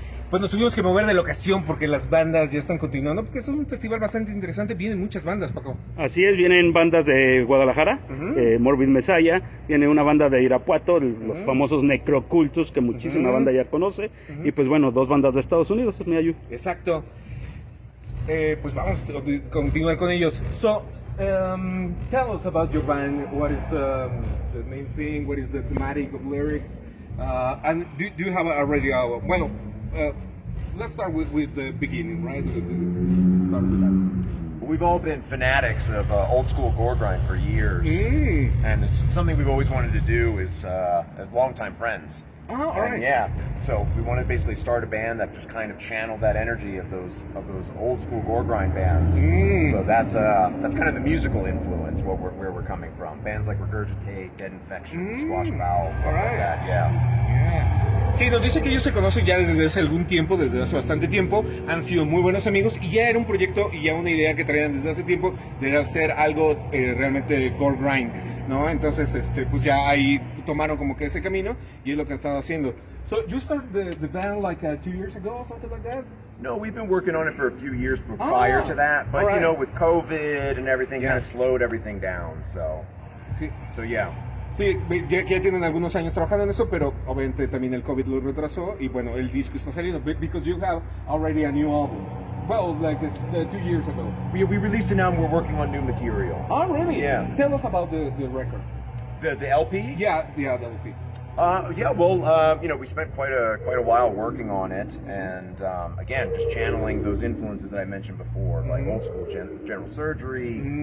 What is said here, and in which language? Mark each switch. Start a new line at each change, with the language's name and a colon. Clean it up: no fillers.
Spanish: pues nos tuvimos que mover de locación porque las bandas ya están continuando, porque es un festival bastante interesante, vienen muchas bandas, Paco. Así es, vienen bandas de Guadalajara, Morbid Messiah, viene una banda de Irapuato, los famosos Necrocultus, que muchísima banda ya conoce, y pues bueno, 2 bandas de Estados Unidos, es mi ayuda. Exacto. Pues vamos a continuar con ellos.
English: So, tell us about your band. What is the main thing? What is the thematic of lyrics? And do you have already well, let's start with the beginning, right? Start with that. We've all been fanatics of old school gore grind for years, and it's something we've always wanted to do as longtime friends. Oh, all right. Yeah, so we want to basically start a band that just kind of channeled that energy of those old school gore grind bands. So that's kind of the musical influence where we're coming from. Bands like Regurgitate, Dead Infection, Squash Bowels, stuff like that. Yeah.
Spanish: Sí, nos dice que ellos se conocen ya desde hace algún tiempo, desde hace bastante tiempo, han sido muy buenos amigos y ya era un proyecto y ya una idea que traían desde hace tiempo de hacer algo realmente gore grind, ¿no? Entonces, pues ya ahí tomaron como que ese camino y es lo que han estado haciendo.
English: So you started the band like 2 years ago or something like that? No, we've been working on it for a few years prior to that, but you know, with COVID and everything, kind of slowed everything down. So yeah.
Spanish: Sí, ya tienen algunos años trabajando en eso, pero obviamente también el COVID lo retrasó y bueno, el disco está saliendo,
English: because you have already a new album. Well, like 2 years ago. We released it now and we're working on new material. Oh, really? Yeah. Tell us about the record. The LP? Yeah, the LP. Well, you know, we spent quite a while working on it, and again, just channeling those influences that I mentioned before, like old school general surgery,